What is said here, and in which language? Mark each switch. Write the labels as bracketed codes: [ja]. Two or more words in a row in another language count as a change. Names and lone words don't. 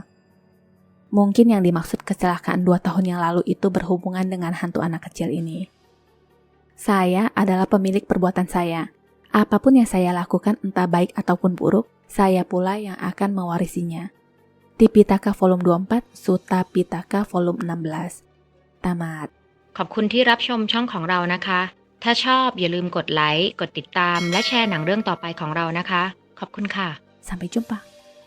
[id] Mungkin yang dimaksud kecelakaan 2 tahun yang lalu itu berhubungan dengan hantu anak kecil ini. Saya adalah pemilik perbuatan saya. Apapun yang saya lakukan entah baik ataupun buruk, saya pula yang akan mewarisinya. Tipitaka volume 24, Sutta Pitaka volume 16. Tamat. [th] ขอบคุณที่รับชมช่องของเรานะคะ ถ้าชอบอย่าลืมกดไลค์ กดติดตาม และแชร์หนังเรื่องต่อไปของเรานะคะ ขอบคุณค่ะ [id] Sampai jumpa.